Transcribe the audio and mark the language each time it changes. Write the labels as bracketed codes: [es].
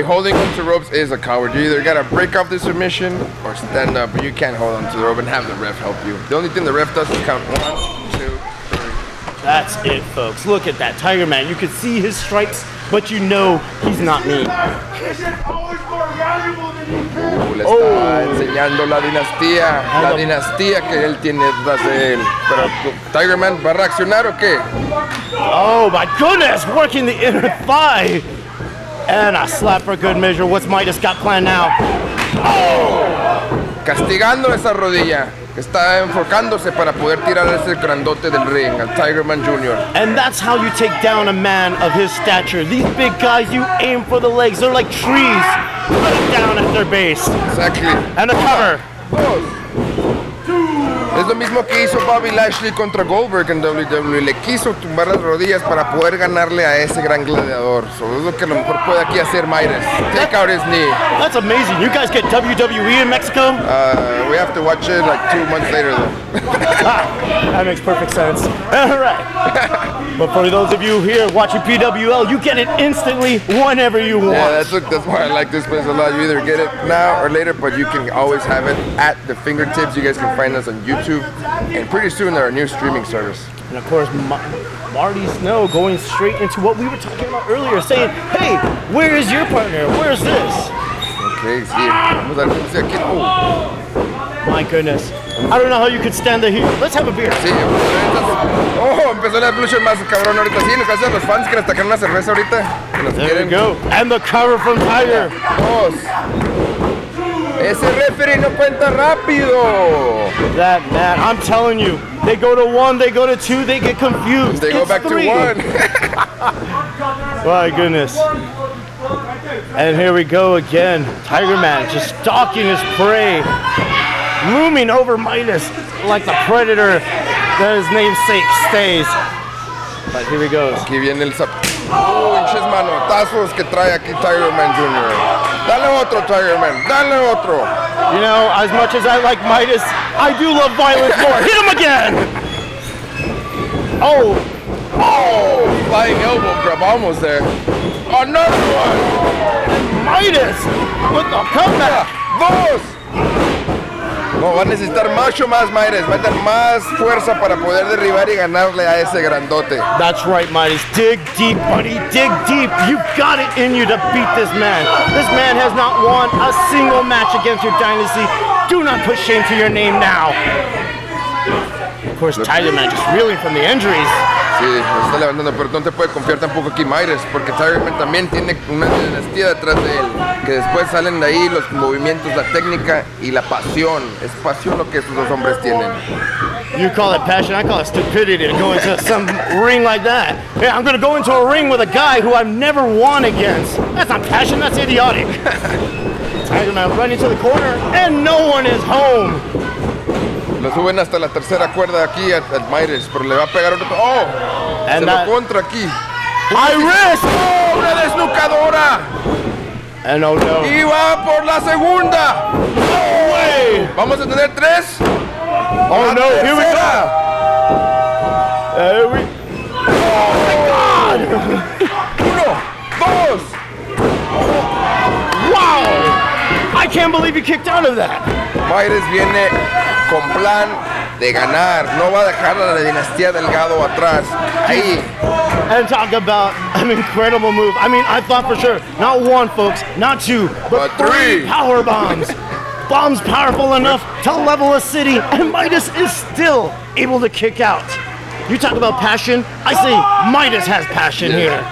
[en] Holding onto ropes is a coward. You either gotta break off the submission or stand up, but you can't hold onto the rope and have the ref help you. The only thing the ref does is count 1, 2, 3. That's it, folks. Look at that Tiger Man. You can see his stripes, but you know he's not me. [es] Le está enseñando la dinastía que él tiene detrás de él. Pero Tiger Man, ¿va a reaccionar o qué? [en] Oh my goodness, working the inner thigh. And a slap for good measure. What's Midas got planned now? Oh! [es] Castigando esa rodilla. Está enfocándose para poder tirar ese grandote del ring al Tiger Man Jr. [en] And that's how you take down a man of his stature. These big guys, you aim for the legs. They're like trees. Put them down at their base. Exactly. And a cover. [es] Es lo mismo que hizo Bobby Lashley contra Goldberg en WWE. Le quiso tumbar las rodillas para poder ganarle a ese gran gladiador. So, es lo que a lo mejor puede aquí hacer Midas. [en] Take out his knee. That's amazing. You guys get WWE in Mexico? We have to watch it like 2 months later though. That makes perfect sense. All right. But for those of you here watching PWL, you get it instantly whenever you want. Yeah, that's why I like this place a lot. You either get it now or later, but you can always have it at the fingertips. You guys can find us on YouTube and pretty soon our new streaming service. And of course, Marty Snow going straight into what we were talking about earlier, saying, hey, where is your partner? Where's this? [es] Okay, sí. Vamos a ver aquí. Oh. [en] My goodness. I don't know how you could stand the heat. Let's have a beer. [es] Sí, oh, empezó la lucha más cabrón ahorita. Sí, gracias a los fans que nos sacaron una cerveza ahorita. [en] There we go. And the cover from Tiger. [es] Dos. Ese referee no cuenta rápido. [en] That man, I'm telling you, they go to 1, they go to 2, they get confused. They go back 3. to 1. My goodness. And here we go again. Tiger Man just stalking his prey, looming over Midas like the predator that his namesake stays. But here he goes. [es] Aquí viene el zap. Oh, hinches manotazos que trae aquí Tiger Man Jr. Dale otro, Tiger Man. Dale otro. [en] You know, as much as I like Midas, I do love violence more. Hit him again. Oh. Oh, flying elbow grab, almost there. Another one. Midas with the comeback. [es] Dos. No, va a necesitar mucho más Midas, va a tener más fuerza para poder derribar y ganarle a ese grandote. [en] That's right, Midas. Dig deep, buddy. Dig deep. You've got it in you to beat this man. This man has not won a single match against your dynasty. Do not put shame to your name now. Of course, Tiger Man just reeling from the injuries. [es] Sí, lo está levantando, pero no te puede confiar tampoco aquí Midas, porque Tiger Man también tiene una dinastía detrás de él, que después salen de ahí los movimientos, la técnica y la pasión. Es pasión lo que estos dos hombres tienen. [en] You call it passion, I call it stupidity to go into some ring like that. Yeah, I'm gonna go into a ring with a guy who I've never won against. That's not passion, that's idiotic. Tiger Man running to the corner, and no one is home. [es] Lo suben hasta la tercera cuerda aquí a Midas, pero le va a pegar otro. ¡Oh! Se lo contra aquí. [en] High risk! [es] ¡Oh! ¡Una desnucadora! [en] And oh no. [es] ¡Y va por la segunda! [en] No way! [es] ¿Vamos a tener 3? [en] Oh no, here we go! Oh my God! 1, 2. Wow! I can't believe he kicked out of that. [es] Midas viene con plan de ganar. No va a dejar a la dinastía Delgado atrás. Ahí. [en] And talk about an incredible move. I mean, I thought for sure, not 1, folks, not 2, but 3 power bombs. Bombs powerful enough to level a city, and Midas is still able to kick out. You talk about passion, I say Midas has passion here.